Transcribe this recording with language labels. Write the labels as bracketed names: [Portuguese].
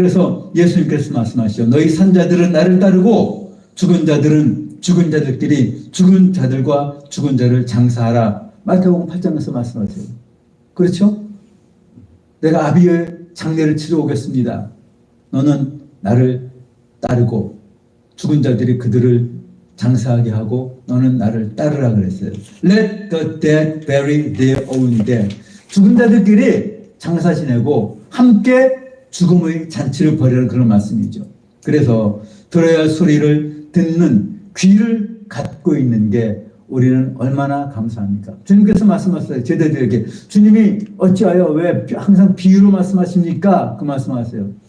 [Korean] 그래서 예수님께서 말씀하시죠. 너희 산자들은 나를 따르고 죽은 자들은 죽은 자들끼리 죽은 자들과 죽은 자를 장사하라. 마태복음 8장에서 말씀하세요. 그렇죠? 내가 아비의 장례를 치러 오겠습니다. 너는 나를 따르고 죽은 자들이 그들을 장사하게 하고 너는 나를 따르라 그랬어요. [English] Let the dead bury their own dead. [Korean] 죽은 자들끼리 장사 지내고 함께 죽음의 잔치를 벌이라는 그런 말씀이죠. 그래서 들어야 할 소리를 듣는 귀를 갖고 있는 게 우리는 얼마나 감사합니까? 주님께서 말씀하셨어요. 제자들에게 주님이 어찌하여 왜 항상 비유로 말씀하십니까? 그 말씀하세요.